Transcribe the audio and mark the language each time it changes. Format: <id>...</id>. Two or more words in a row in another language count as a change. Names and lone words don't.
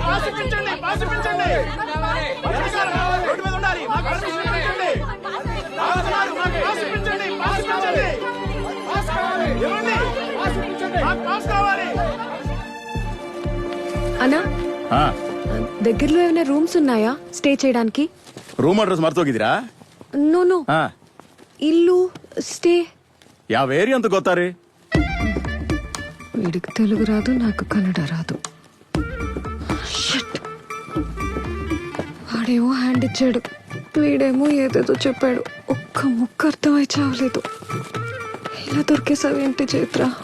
<te>అన్నా దగ్గరలో ఏమైనా రూమ్స్ ఉన్నాయా స్టే చేయడానికి?</te> <en>room address</en> <kn>ಮರ್ತೋಗಿದ್ದೀರಾ?</kn> <en>no no, ಹಾ,</en> <te>ఇల్లు స్టే.</te> <kn>ಯಾವ ಏರಿಯಾ ಅಂತ ಗೊತ್ತಾ ರೀ?</kn> <te>వీడికి తెలుగు రాదు, నాకు కన్నడ రాదు.</te> <en>Shit.</en> <te>వాడేమో హ్యాండ్ ఇచ్చాడు, వీడేమో ఏదేదో చెప్పాడు. ఒక్క ముక్క అర్థమై చావలేదు. ఇలా దొరికేసావేంటి చైత్ర?</te>